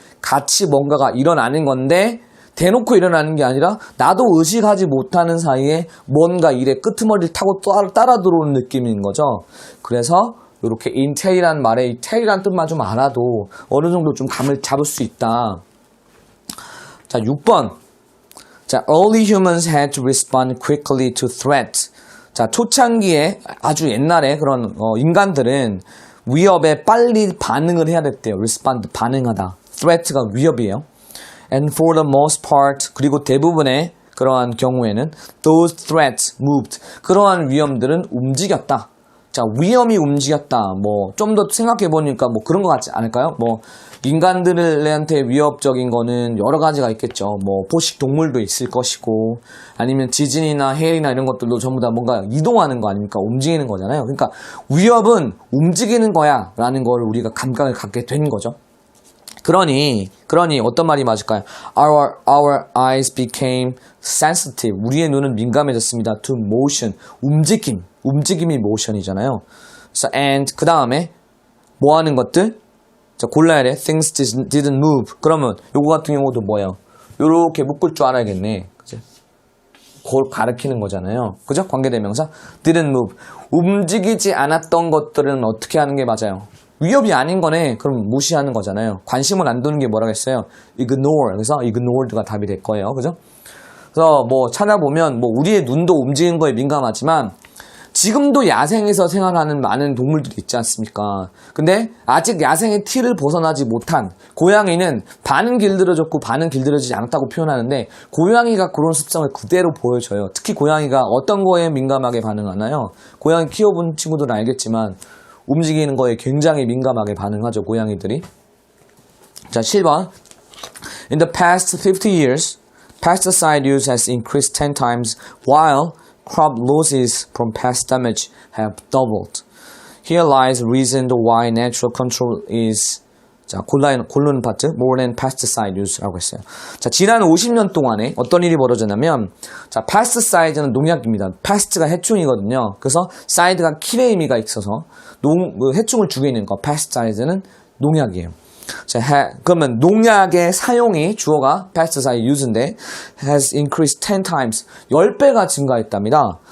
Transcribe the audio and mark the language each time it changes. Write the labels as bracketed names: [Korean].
[Korean] 같이 뭔가가 일어나는 건데 대놓고 일어나는 게 아니라 나도 의식하지 못하는 사이에 뭔가 일의 끄트머리를 타고 따라 들어오는 느낌인 거죠. 그래서 이렇게 entail이라는 말에 이 tail이라는 뜻만 좀 알아도 어느 정도 좀 감을 잡을 수 있다. 자, 6번. [English] 자, early humans had to respond quickly to threats. [Korean] 자, 초창기에 아주 옛날에 그런 인간들은 위협에 빨리 반응을 해야 됐대요. respond, 반응하다. threat가 위협이에요. [English] And for the most part, [Korean] 그리고 대부분의 그러한 경우에는 [English] those threats moved. [Korean] 그러한 위험들은 움직였다. 자, 위험이 움직였다. 뭐 좀 더 생각해 보니까 뭐 그런 것 같지 않을까요? 뭐 인간들한테 위협적인 거는 여러 가지가 있겠죠. 뭐 포식 동물도 있을 것이고 아니면 지진이나 해일이나 이런 것들도 전부 다 뭔가 이동하는 거 아닙니까? 움직이는 거잖아요. 그러니까 위협은 움직이는 거야 라는 걸 우리가 감각을 갖게 된 거죠. 그러니 어떤 말이 맞을까요? [English] Our eyes became sensitive. [Korean] 우리의 눈은 민감해졌습니다. [English] To motion. [Korean] 움직임이 motion이잖아요. [English] So, and [Korean] 그 다음에 뭐 하는 것들? 자, 골라야 돼. [English] Things didn't move. [Korean] 그러면 요거 같은 경우도 뭐예요? 요렇게 묶을 줄 알아야겠네. 그죠? 그걸 가리키는 거잖아요. 그죠? 관계대명사. [English] Didn't move. [Korean] 움직이지 않았던 것들은 어떻게 하는 게 맞아요? 위협이 아닌 거네. 그럼 무시하는 거잖아요. 관심을 안 두는 게 뭐라겠어요? [English] ignore. [Korean] 그래서 ignored가 답이 될 거예요. 그죠? 그래서 뭐 찾아보면 뭐 우리의 눈도 움직이는 거에 민감하지만 지금도 야생에서 생활하는 많은 동물들이 있지 않습니까? 근데 아직 야생의 틀을 벗어나지 못한 고양이는 반은 길들여졌고 반은 길들여지지 않았다고 표현하는데 고양이가 그런 습성을 그대로 보여줘요. 특히 고양이가 어떤 거에 민감하게 반응하나요? 고양이 키워본 친구들은 알겠지만 움직이는 거에 굉장히 민감하게 반응하죠, 고양이들이. 자, 7번. [English] In the past 50 years, pesticide use has increased 10 times while crop losses from pest damage have doubled. Here lies reason why natural control is [Korean] 자, 고르는 파트, [English] more than pesticide use [Korean] 라고 했어요. 자, 지난 50년 동안에 어떤 일이 벌어졌냐면, 자, pesticide는 농약입니다. pest가 해충이거든요. 그래서 side가 킬의 의미가 있어서, 해충을 죽이는 거, pesticide는 농약이에요. 자, 그러면 농약의 사용이 주어가 pesticide use인데, [English] has increased 10 times, [Korean] 10배가 증가했답니다.